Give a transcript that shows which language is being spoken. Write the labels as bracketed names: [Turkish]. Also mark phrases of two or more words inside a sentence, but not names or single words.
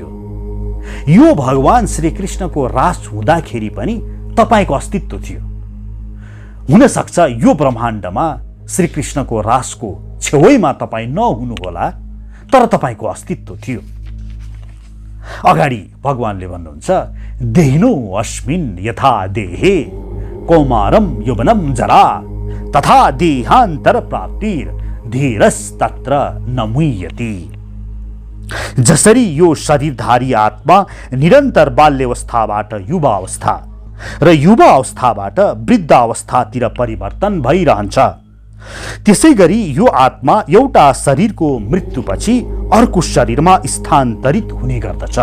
[Nepali] यो भगवान श्रीकृष्णको रास हुँदाखेरि पनि तपाईको अस्तित्व थियो। हुन सक्छ यो ब्रह्माण्डमा श्रीकृष्णको रासको छेउैमा तपाईँ नहुनुहोला, तर तपाईको अस्तित्व थियो। अगाडि भगवानले भन्नुहुन्छ [Sanskrit] देहिनो अस्मिन् यथा देहे कौमारम यौवनम जरा तथा देहान्तर प्राप्तिर धीरस्तत्र न मुह्यति। [Nepali] जसरी यो शरीरधारी आत्मा निरन्तर बाल्यावस्थाबाट युवावस्था र युवावस्थाबाट वृद्धावस्थातिर परिवर्तन भइरहन्छ, त्यसै गरी यो आत्मा एउटा शरीरको मृत्युपछि अर्को शरीरमा स्थानान्तरित हुने गर्दछ।